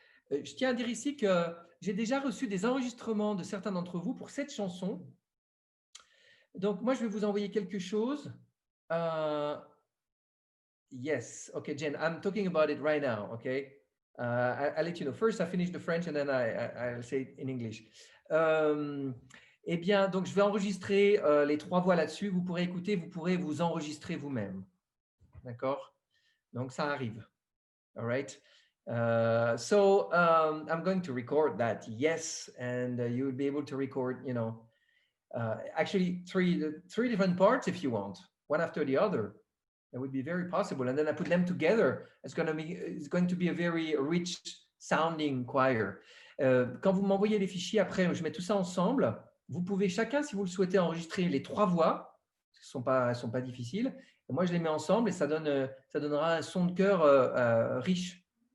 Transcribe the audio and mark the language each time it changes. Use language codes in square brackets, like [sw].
[fr] Je tiens à dire ici que j'ai déjà reçu des enregistrements de certains d'entre vous pour cette chanson. Donc, moi, je vais vous envoyer quelque chose. [en] Yes, okay, Jen, I'm talking about it right now, okay? I'll let you know. First, I finish the French and then I'll say it in English. [fr] Eh bien, donc, je vais enregistrer les 3 voix là-dessus. Vous pourrez écouter, vous pourrez vous enregistrer vous-même. D'accord? Donc, ça arrive. [en] All right? So I'm going to record that, yes, and you will be able to record, you know, actually three different parts if you want, one after the other. That would be very possible. And then I put them together. It's going to be a very rich sounding choir. [fr] Quand vous m'envoyez les fichiers après, je mets tout ça ensemble. Vous pouvez chacun, si vous le souhaitez, enregistrer les 3 voix. Elles sont pas difficiles. Et moi, je les mets ensemble et ça donnera un son de chœur riche.